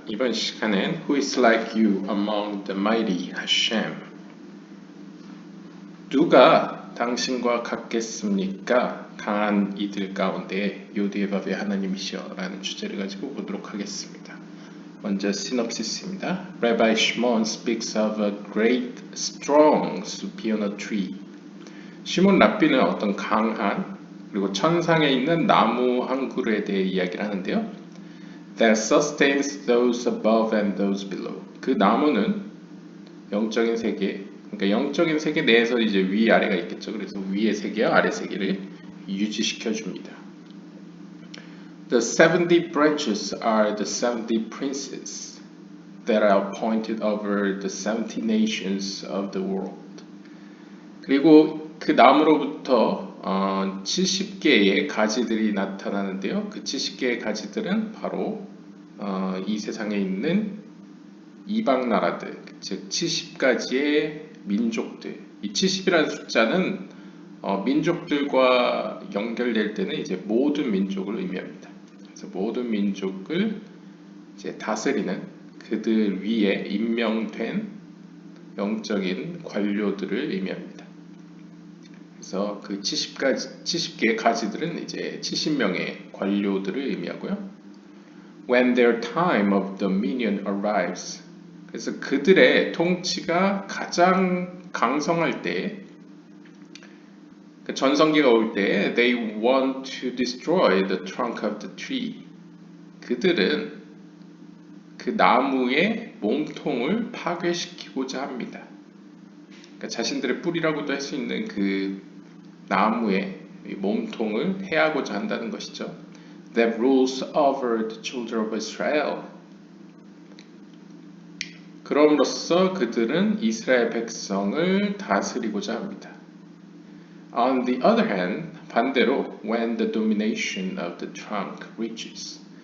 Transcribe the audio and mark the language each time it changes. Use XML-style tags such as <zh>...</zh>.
<ko>이번 시간엔</ko> <en>Who is like you among the mighty Hashem?</en> <ko>누가 당신과 같겠습니까? 강한 이들 가운데 요디에밥의 하나님이시여 라는 주제를 가지고 보도록 하겠습니다. 먼저 시놉시스입니다.</ko> <en>Rabbi Shimon speaks of a great, strong superior tree.</en> <ko>시몬 랍비는 어떤 강한 그리고 천상에 있는 나무 한 그루에 대해 이야기를 하는데요.</ko> <en>That sustains those above and those below.</en> <ko>그 나무는 영적인 세계, 그러니까 영적인 세계 내에서 이제 위 아래가 있겠죠. 그래서 위의 세계와 아래 세계를 유지시켜 줍니다.</ko> <en>The 70 branches are the 70 princes that are appointed over the 70 nations of the world.</en> <ko>그리고 그 나무로부터 70개의 가지들이 나타나는데요. 그 70개의 가지들은 바로 이 세상에 있는 이방 나라들, 즉 70가지의 민족들. 이 70이라는 숫자는 민족들과 연결될 때는 이제 모든 민족을 의미합니다. 그래서 모든 민족을 이제 다스리는 그들 위에 임명된 영적인 관료들을 의미합니다. 그래서 그 70개의 가지들은 이제 70명의 관료들을 의미하고요.</ko> <en>When their time of dominion arrives,</en> <ko>그래서 그들의 통치가 가장 강성할 때, 전성기가 올 때,</ko> <en>they want to destroy the trunk of the tree.</en> <ko>그들은 그 나무의 몸통을 파괴시키고자 합니다. 그러니까 자신들의 뿌리라고도 할 수 있는 그 나무의 몸통을 해하고자 한다는 것이죠.</ko> <en>That rules over the children of Israel.</en> <ko>그럼으로써 그들은 이스라엘 백성을 다스리고자 합니다.</ko> <en>On the other hand,</en> <ko>반대로</ko> <en>when the domination of the trunk reaches.</en>